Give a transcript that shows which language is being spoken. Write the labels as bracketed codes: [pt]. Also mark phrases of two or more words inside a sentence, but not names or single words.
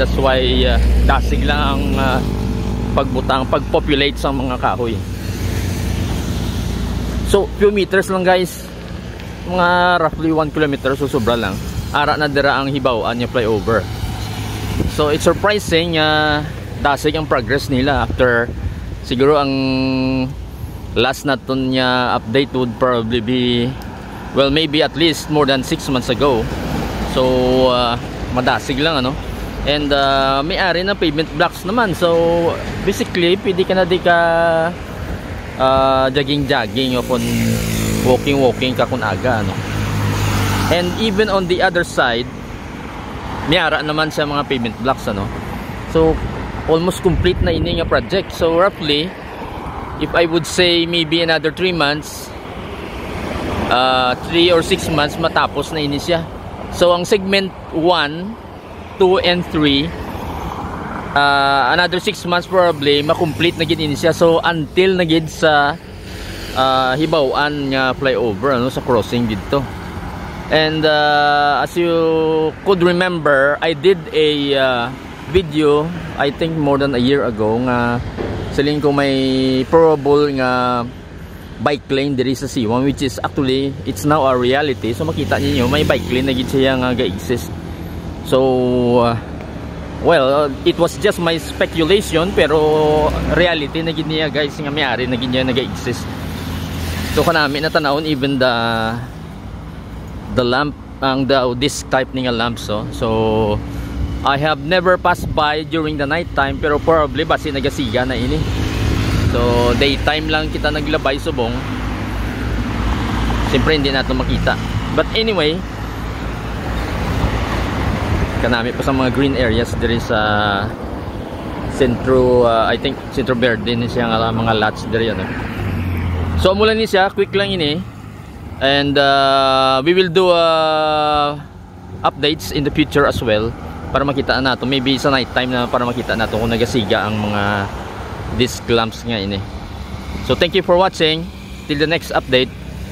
[hil] That's why dasig lang ang pagpopulate sa mga kahoy. So [en] few meters [hil] lang guys, mga roughly 1 kilometer, so sobra lang ara na dira ang Hibawan nga flyover. [en] So it's surprising [hil] dasig ang progress nila after siguro ang last naton nya [en] update would probably be, well, maybe at least more than 6 months ago. [hil] So madasig lang ano, and may-ari na [en] pavement blocks [hil] naman. So basically pwede ka na di ka jogging o kung walking ka kung aga ano. [en] And even on the other side [hil] may-ara naman sa mga [en] pavement blocks [hil] ano. So almost complete na ini nga project. [en] So roughly, if I would say maybe another 3 months, 3 or 6 months [hil] matapos na ini siya. So ang [en] segment 1, 2 and 3 another 6 months probably [hil] makomplete na gid ini siya. So until na gid sa Hibawan nga flyover ano, sa crossing dito. [en] And as you could remember, I did a video I think more than a year ago [hil] nga saling ko may probable nga bike lane diri sa C1, [en] which is actually it's now a reality. [hil] So makita niyo may [en] bike lane [hil] na gid siya nga ga-exist. [en] So well, it was just my speculation, [hil] pero reality na gid niya guys, nga may-ari na gid niya naga-exist. [en] So [hil] kanami na tanawon [en] even the lamp ang this type nga lamps so I have never passed by during the night time, [hil] pero probably basi nagasiga na ini. So daytime lang kita naglabay subong, siyempre hindi natin makita. [en] But anyway, [hil] kanami pa sa mga [en] green areas [hil] diri sa Centro, [en] I think [hil] Centro Verde ni siya nga mga lots diri ano. So mula ni siya quick lang ini, [en] and we will do updates in the future as well [hil] para makita nato, maybe sa [en] night time [hil] na, para makita nato kung nagasiga ang mga [en] disc lamps [hil] nga ini. [en] So thank you for watching, till the next update.